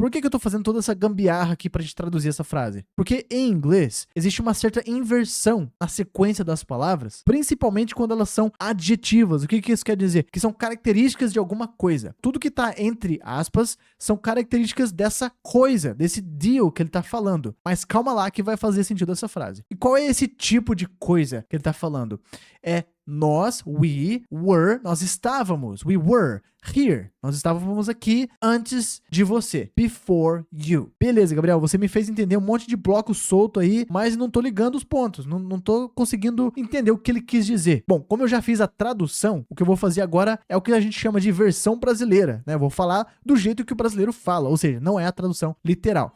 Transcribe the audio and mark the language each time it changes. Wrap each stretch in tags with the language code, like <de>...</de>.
<pt>Por que eu tô fazendo toda essa gambiarra aqui pra gente traduzir essa frase? Porque em inglês existe uma certa inversão na sequência das palavras, principalmente quando elas são adjetivas. O que isso quer dizer? Que são características de alguma coisa. Tudo que tá entre aspas são características dessa coisa, desse deal que ele tá falando. Mas calma lá que vai fazer sentido essa frase. E qual é esse tipo de coisa que ele tá falando? É nós, we were, nós estávamos,</pt> <en>we were here.</en> <pt>Nós estávamos aqui antes de você.</pt> <en>Before you.</en> <pt>Beleza, Gabriel, você me fez entender um monte de bloco solto aí, mas não tô ligando os pontos. Não tô conseguindo entender o que ele quis dizer. Bom, como eu já fiz a tradução, o que eu vou fazer agora é o que a gente chama de versão brasileira, né? Eu vou falar do jeito que o brasileiro fala, ou seja, não é a tradução literal.</pt>